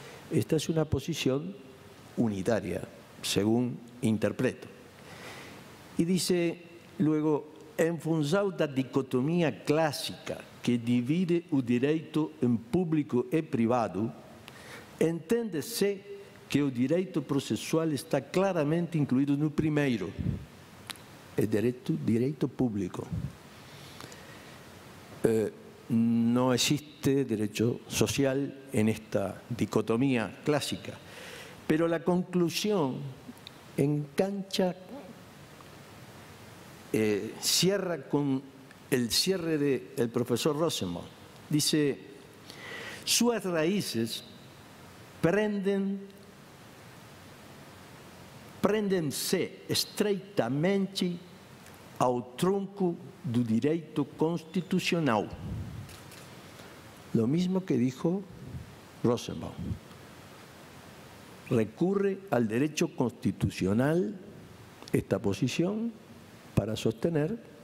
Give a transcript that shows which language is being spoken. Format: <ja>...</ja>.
<es>Esta es una posición unitaria, según interpreto. Y dice luego:</es> <pt>en função da dicotomia clássica que divide o direito em público e privado, entende-se que o direito processual está claramente incluído no primeiro, é direito público.</pt> <es>No existe derecho social en esta dicotomía clásica, pero la conclusión engancha, cierra con el cierre del profesor Rosenbaum.</es> <pt>Dice: suas raíces prendem-se estreitamente ao tronco do direito constitucional.</pt> <es>Lo mismo que dijo Rosenbaum. Recurre al derecho constitucional esta posición para sostener</es>